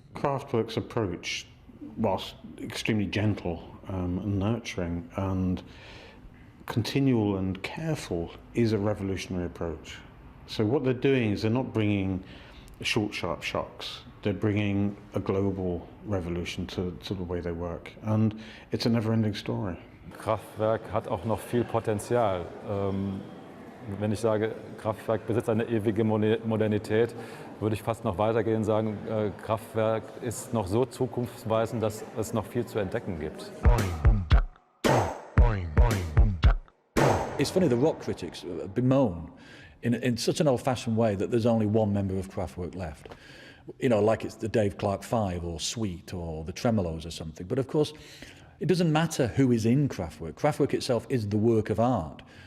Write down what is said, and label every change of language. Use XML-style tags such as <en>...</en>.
<en>Kraftwerk's approach, whilst extremely gentle and nurturing and continual and careful, is a revolutionary approach. So what they're doing is they're not bringing short, sharp shocks. They're bringing a global revolution to the way they work. And it's a never-ending story.</en> <de>Kraftwerk hat auch noch viel Potenzial. Wenn ich sage, Kraftwerk besitzt eine ewige Modernität, würde ich fast noch weitergehen und sagen, Kraftwerk ist noch so zukunftsweisend, dass es noch viel zu entdecken gibt.</de> <en>It's funny, the rock critics bemoan in such an old-fashioned way that there's only one member of Kraftwerk left. You know, like it's the Dave Clark Five or Sweet or the Tremolos or something. But of course, it doesn't matter who is in Kraftwerk. Kraftwerk itself is the work of art.</en>